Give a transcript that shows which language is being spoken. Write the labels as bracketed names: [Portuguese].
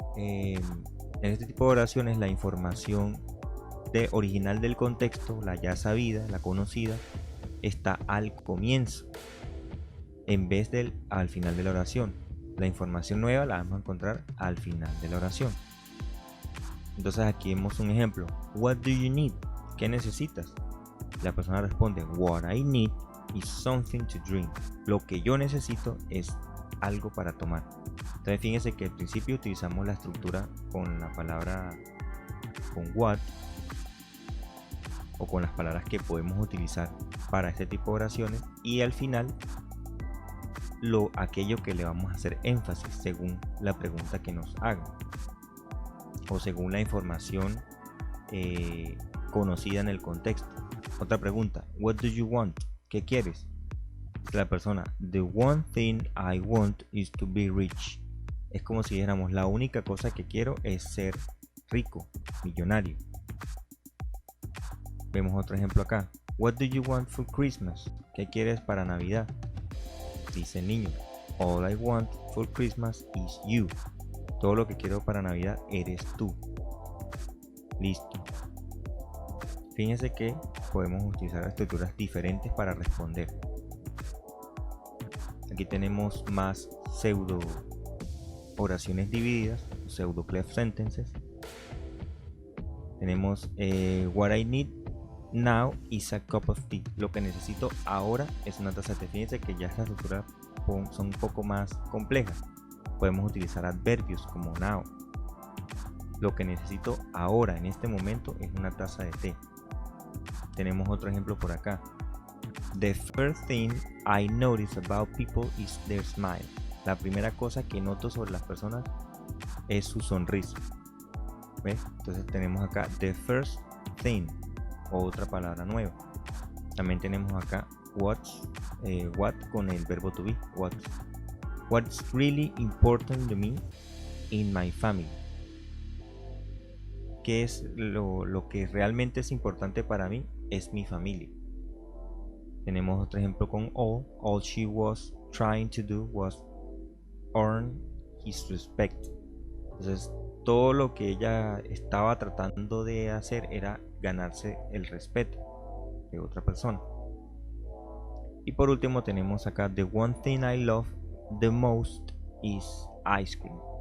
[Spanish] En este tipo de oraciones la información original del contexto, la ya sabida, la conocida, está al comienzo en vez del al final de la oración. La información nueva la vamos a encontrar al final de la oración. Entonces aquí vemos un ejemplo. [English] What do you need? [Spanish] ¿Qué necesitas? La persona responde, [English] what I need is something to drink. [Spanish] Lo que yo necesito es algo para tomar. Entonces fíjense que al principio utilizamos la estructura con la palabra con what, o con las palabras que podemos utilizar para este tipo de oraciones, y al final aquello que le vamos a hacer énfasis según la pregunta que nos hagan o según la información conocida en el contexto. Otra pregunta, [English] what do you want? [Spanish] ¿Qué quieres? La persona, [English] the one thing I want is to be rich. [Spanish] Es como si dijéramos, la única cosa que quiero es ser rico, millonario. Vemos otro ejemplo acá. [English] What do you want for Christmas? [Spanish] ¿Qué quieres para Navidad? Dice el niño. [English] All I want for Christmas is you. [Spanish] Todo lo que quiero para Navidad eres tú. Listo. Fíjense que podemos utilizar estructuras diferentes para responder. Aquí tenemos más pseudo oraciones divididas, pseudo cleft sentences. Tenemos [English] what I need now is a cup of tea. [Spanish] Lo que necesito ahora es una taza de té. Fíjense que ya estas estructuras son un poco más complejas. Podemos utilizar adverbios como now. Lo que necesito ahora, en este momento, es una taza de té. Tenemos otro ejemplo por acá. [English] The first thing I notice about people is their smile. [Spanish] La primera cosa que noto sobre las personas es su sonrisa. ¿Ves? Entonces tenemos acá [English] the first thing, [Spanish] otra palabra nueva. También tenemos acá what con el verbo [English] to be. What's really important to me in my family. [Spanish] ¿qué es lo que realmente es importante para mí? Es mi familia. Tenemos otro ejemplo con all. [English] All she was trying to do was earn his respect. [Spanish] Entonces, todo lo que ella estaba tratando de hacer era ganarse el respeto de otra persona. Y por último tenemos acá, [English] the one thing I love the most is ice cream.